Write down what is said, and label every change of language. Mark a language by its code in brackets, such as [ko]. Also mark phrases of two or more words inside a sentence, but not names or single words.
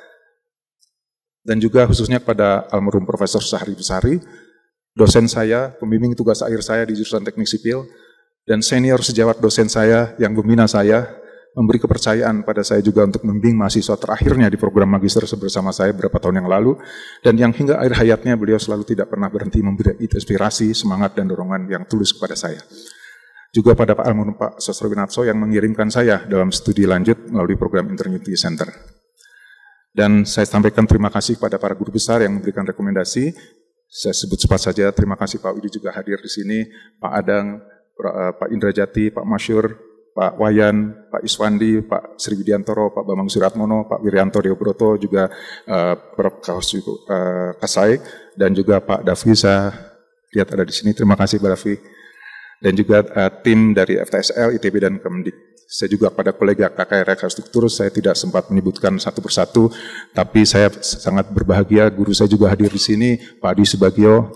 [id] dan juga khususnya pada almarhum Profesor Sahri Besari, dosen saya, pembimbing tugas akhir saya di jurusan Teknik Sipil, dan senior sejawat dosen saya yang membina saya, memberi kepercayaan pada saya juga untuk membimbing mahasiswa terakhirnya di program magister bersama saya beberapa tahun yang lalu, dan yang hingga akhir hayatnya beliau selalu tidak pernah berhenti memberi inspirasi, semangat, dan dorongan yang tulus kepada saya. Juga pada Pak almarhum Pak Sastro Winarso yang mengirimkan saya dalam studi lanjut melalui program Interunity Center. Dan saya sampaikan terima kasih kepada para guru besar yang memberikan rekomendasi. Saya sebut cepat saja, terima kasih Pak Widi juga hadir di sini, Pak Adang, Pak Indrajati, Pak Masyur, Pak Wayan, Pak Iswandi, Pak Sri Widiantoro, Pak Bambang Suratmono, Pak Wiryanto Deobroto, juga Prof. Kasai, dan juga Pak Davi, saya lihat ada di sini. Terima kasih Pak Davi. Dan juga tim dari FTSL, ITB, dan Kemendik. Saya juga pada kolega KKR Struktur, saya tidak sempat menyebutkan satu persatu, tapi saya sangat berbahagia guru saya juga hadir di sini, Pak Adi Subagio.